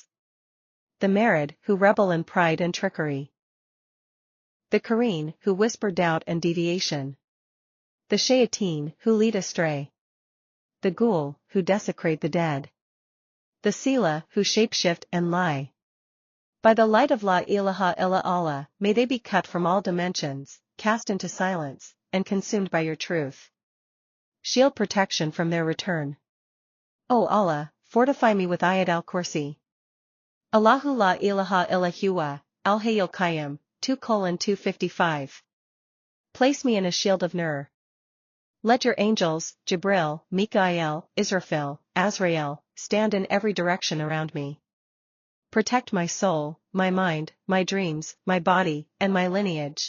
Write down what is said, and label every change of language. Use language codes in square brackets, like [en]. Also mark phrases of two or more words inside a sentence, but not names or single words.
[en] The Merid, who rebel in pride and trickery. The Kareen, who whisper doubt and deviation. The Shayateen, who lead astray. The Ghoul, who desecrate the dead. The Sila, who shapeshift and lie. By the light of [ar] لا إله إلا الله, [en] may they be cut from all dimensions, cast into silence, and consumed by your truth. Shield protection from their return. O Allah, fortify me with Ayat al-Kursi. [ar] الله لا إله إلا هو، الحي القيوم, 2:255. [en] Place me in a shield of Nur. Let your angels, Jibril, Mikael, Israfil, Azrael, stand in every direction around me. Protect my soul, my mind, my dreams, my body, and my lineage.